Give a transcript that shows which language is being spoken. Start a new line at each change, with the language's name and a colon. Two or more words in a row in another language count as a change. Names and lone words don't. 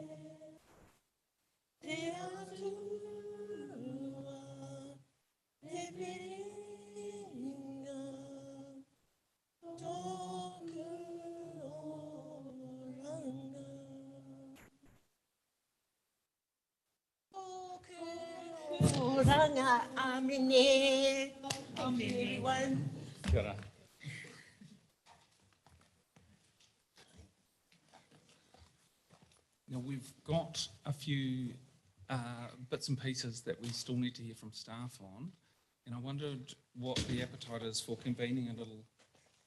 Māori: Te atua, te piringa, tōku oranga. Oranga, amine.
English: Thank you, everyone.
Māori: Kia ora.
English: Now, we've got a few bits and pieces that we still need to hear from staff on, and I wondered what the appetite is for convening a little earlier.